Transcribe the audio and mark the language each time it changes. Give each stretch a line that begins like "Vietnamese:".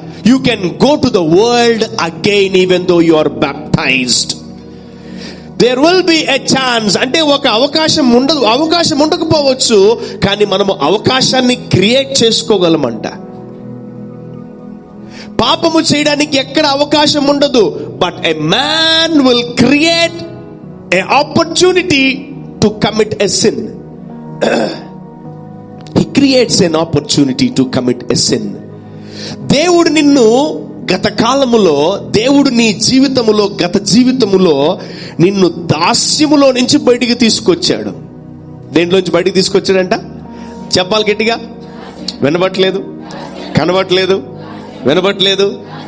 English: You can go to the world again even though you are baptized. There will be a chance.
Telugu: అంటే ఒక అవకాశం ఉండకపోవచ్చు, కానీ మనము అవకాశాన్ని క్రియేట్ చేసుకోగలమంట. పాపము చేయడానికి ఎక్కడ అవకాశం ఉండదు, but
English: a man will create an opportunity to commit a sin. He creates an opportunity to commit a sin.
Telugu: దేవుడు నిన్ను గత కాలములో, దేవుడు నీ జీవితములో, గత జీవితములో నిన్ను దాస్యములో నుంచి బయటికి తీసుకొచ్చాడు. దేంట్లోంచి బయటికి తీసుకొచ్చాడంట? చెప్పాలి గట్టిగా. వినబట్లేదు, కనబట్లేదు, వినబట్లేదు.